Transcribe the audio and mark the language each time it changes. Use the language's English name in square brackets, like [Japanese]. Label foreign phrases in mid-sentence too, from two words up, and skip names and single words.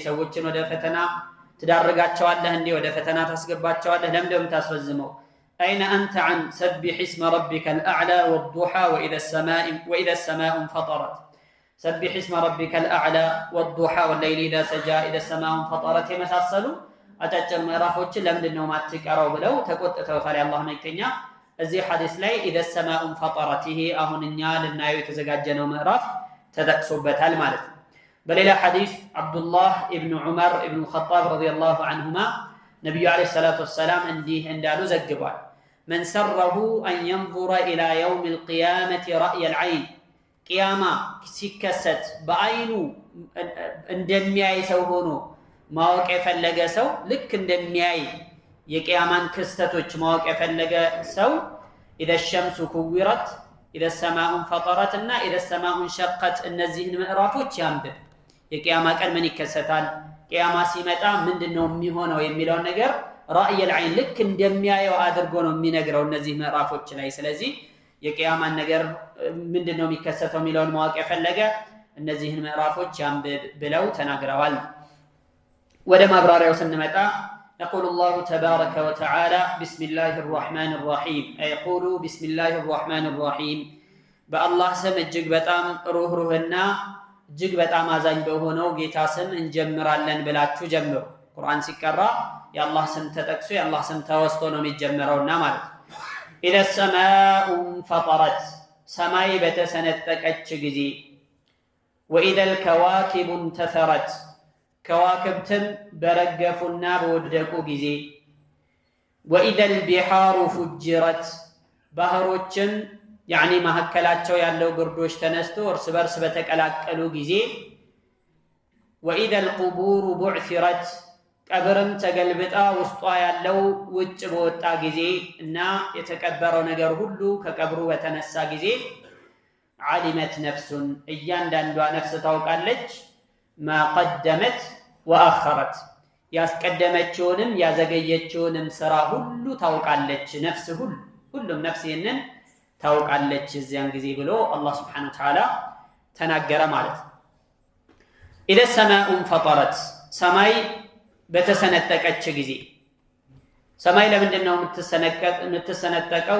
[Amharic] ሰዎችን ወደ ፈተና ትዳርጋቸዋለህ እንዴ? ወደ ፈተና ታስገባቸዋለህ? ለምንድነው የምታስረዝመው? አይነ አንተ [Arabic] عن سبح اسم ربك الأعلى والضحى وإذا السماء انفطرت سبح اسم ربك الأعلى والضحى والليل إذا سجى إذا السماء انفطرت [Amharic] የመሳሰሉ አጫጭር ምዕራፎችን ለምንድነው ማትቀራው ብለው ተቆጥተውታል የአላህ መልእክተኛ። እዚህ ሐዲስ ላይ [Arabic] إذا السماء انفطرت [Amharic] ይሄ አሁን እኛ ልናየው የተዘጋጀነው ምዕራፍ ተጠቅሶበታል ማለት ነው። በሌላ ሐዲስ አብዱላህ ኢብኑ ዑመር ኢብኑ ኸጣብ [Arabic] رضي الله عنهما [Amharic] ነብዩ [Arabic] عليه الصلاة والسلام [Amharic] እንዲህ እንዳሉ ዘግቧል። [Arabic] من سره أن ينظر إلى يوم القيامة رأي العين [Amharic] ቅያማ ሲከሰት በአይኑ እንደሚያይ ሰው ሆኖ ማወቅ የፈለገ ሰው ልክ እንደሚያይ የቅያማን ክስተቶች ማወቅ የፈለገ ሰው إذا [Arabic] الشمس كورت إذا السماء انفطرت [Amharic] እና [Arabic] إذا السماء انشقت [Amharic] እነዚህን ምዕራፎች ያንብብ። የቅያማ ቀን ምን ይከሰታል፣ ቅያማ ሲመጣ ምንድነው የሚሆነው የሚለው ነገር [Arabic] رأي العين [Amharic] ልክ እንደሚያየው አድርጎ ነው የሚነግረው እነዚህ ምዕራፎች ላይ። ስለዚህ የቅያማን ነገር ምንድነው የሚከሰተው የሚለውን ማወቅ የፈለገ እነዚህን ምዕራፎች ያንብብ ብለው ተናግረዋል። ወደ ማብራሪያው ስንመጣ [Arabic] يقول الله تبارك وتعالى بسم الله الرحمن الرحيم يقول بسم الله الرحمن الرحيم بالله سم [Amharic] እጅግ በጣም ሩህሩህና እጅግ በጣም አዛኝ በሆነው ጌታ ስም እንጀምራለን ብላችሁ ጀምሩ። ቁርአን ሲቀራ የአላህ ስም ተጠቅሶ የአላህ ስም ተወስቶ ነው የሚጀምረውና ማለት ነው። [Arabic] إذا السماء انفطرت [Amharic] ሰማይ በተሰነጠቀች ጊዜ [Arabic] وإذا الكواكب انتثرت [Amharic] ከዋክብትም በረገፉና በወደቁ ጊዜ [Arabic] وإذا البحار فجرت [Amharic] ባህሮችም ያኒ ማከላቸው ያለው ግርዶሽ ተነስቶ እርስ በርስ በተቀላቀሉ ጊዜ [Arabic] وإذا القبور بعثرت [Amharic] ቀብርም ተገልብጣ ውስጧ ያለው ውጭ በወጣ ጊዜ እና የተቀበረው ነገር ሁሉ ከቀብሩ በተነሳ ጊዜ [Arabic] علمت نفس [Amharic] እያንዳንዷ ነፍስ ታውቃለች [Arabic] ما قدمت وأخرت [Amharic] ያስቀደመችውንም ያዘገየችውንም ስራ ሁሉ ታውቃለች። ነፍስ ሁሉም ነፍስ ይህንን ታውቃለች እዚያን ጊዜ ብሎ አላህ [Arabic] سبحانه وتعالى [Amharic] ተናገረ ማለት ነው። [Arabic] إذا السماء انفطرت [Amharic] ሰማይ በተሰነጠቀች ጊዜ ሰማይ ለምንድነው የምትሰነጠቀው?